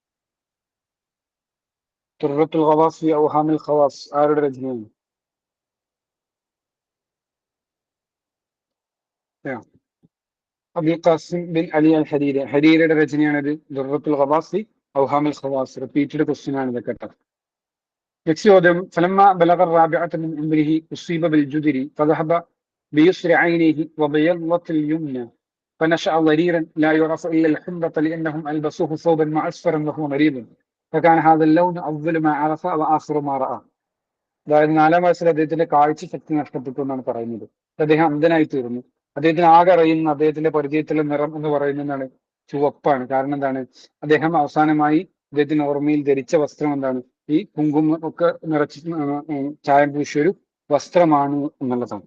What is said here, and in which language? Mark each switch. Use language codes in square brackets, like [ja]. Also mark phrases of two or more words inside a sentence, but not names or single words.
[ml] ദുർറത്തുൽ ഖവാസ് ഫി ഔഹാമുൽ ഖവാസ് ആരുടെ രചനയാണ്? അബുൽ ഖാസിം ബിൻ അലി അൽ ഹരീരി, ഹരീരിയുടെ രചനയാണിത്. ദുർറത്തുൽ ഖവാസ് ഫി ഔഹാമുൽ ഖവാസ്, [en] repeated question [ml] ആണ് ഇതൊക്കെ കേട്ടോ. നെക്സ്റ്റ് ചോദ്യം. [ar] فلما بلغ الرابعة من عمره أصيب بالجدر فذهب بيسر عينيه وبيضت اليمنى فنشأ ضريرا لا يعرف إلا الحمرة لأنهم ألبسوه ثوبا معصفرا وهو مريض فكان هذا اللون أول ما عرف وآخر ما رأى. [ml] അതായത് 4-ാം വയസ്സിൽ അദ്ദേഹത്തിന്റെ കാഴ്ച ശക്തി നഷ്ടപ്പെട്ടു എന്നാണ് പറയുന്നത്. അദ്ദേഹം അന്ധനായി തീർന്നു. അദ്ദേഹത്തിന് ആകെ അറിയുന്ന അദ്ദേഹത്തിന്റെ പരിചയത്തിലെ നിറം എന്ന് പറയുന്നതാണ് ചുവപ്പാണ്. കാരണം എന്താണ്? അദ്ദേഹം അവസാനമായി അദ്ദേഹത്തിന്റെ ഓർമ്മയിൽ ധരിച്ച വസ്ത്രം എന്താണ്? ഈ കുങ്കുമം ഒക്കെ നിറച്ച് ചായം പൂശിയൊരു വസ്ത്രമാണ് എന്നുള്ളതാണ്.